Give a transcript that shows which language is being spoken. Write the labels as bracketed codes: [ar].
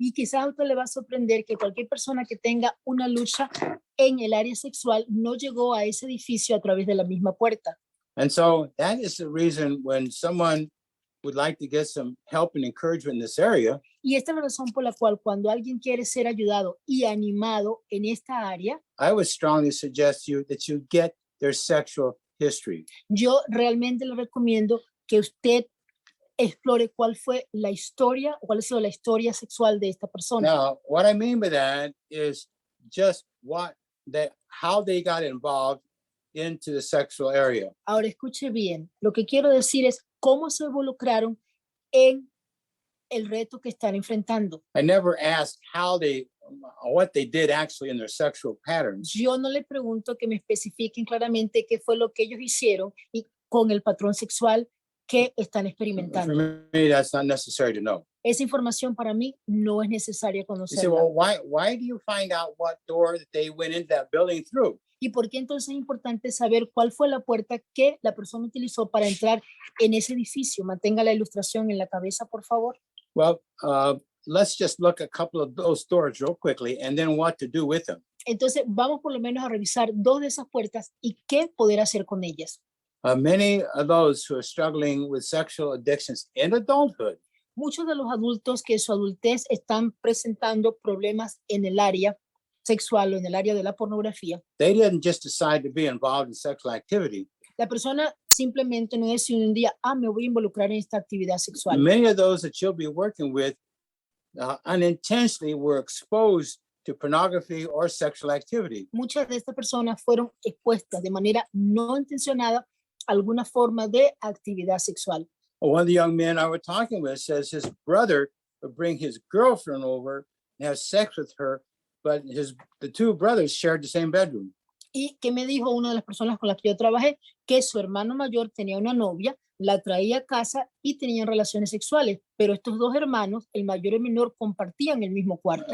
[es] Y quizás a usted le va a sorprender que cualquier persona que tenga una lucha en el área sexual no llegó a ese edificio a través de la misma puerta. [en] And so that is the reason when someone would like to get some help and encouragement in this area, [es] Y esta es la razón por la cual cuando alguien quiere ser ayudado y animado en esta área, [en] I would strongly suggest you that you get their sexual history. [es] yo realmente le recomiendo que usted explore cuál fue la historia, cuál ha sido la historia sexual de esta persona. [en] Now, what I mean by that is just how they got involved into the sexual area. [es] Ahora escuche bien, lo que quiero decir es cómo se involucraron en el reto que están enfrentando. [en] I never asked what they did actually in their sexual patterns. [es] Yo no le pregunto que me especifiquen claramente qué fue lo que ellos hicieron y con el patrón sexual que están [en] For [es] experimentando. [en] me, that's not necessary to know. [es] Esa información para mí no es necesaria [en] You say, [es] conocerla. [en] well, why do you find out what door that they went into that building through? [es] ¿Y por qué entonces es importante saber cuál fue la puerta que la persona utilizó para entrar en ese edificio? Mantenga la ilustración en la cabeza, por favor. [en] Well, let's just look at a couple of those doors real quickly and then what to do with them. [es] Entonces, vamos por lo menos a revisar dos de esas puertas y qué poder hacer con ellas. [en] Many of those who are struggling with sexual addictions in adulthood, [es] Muchos de los adultos que en su adultez están presentando problemas en el área sexual o en el área de la pornografía, [en] they didn't just decide to be involved in sexual activity. [es] la persona simplemente no decide un día, me voy a involucrar en esta actividad sexual. [en] Many of those that you'll be working with unintentionally were exposed to pornography or sexual activity. [es] Muchas de estas personas fueron expuestas de manera no intencionada a alguna forma de actividad sexual. [en] One of the young men I was talking with says his brother would bring his girlfriend over and have sex with her, but the two brothers shared the same bedroom. [es] Y que me dijo una de las personas con las que yo trabajé, que su hermano mayor tenía una novia, la traía a casa y tenían relaciones sexuales, pero estos dos hermanos, el mayor y el menor, compartían el mismo cuarto.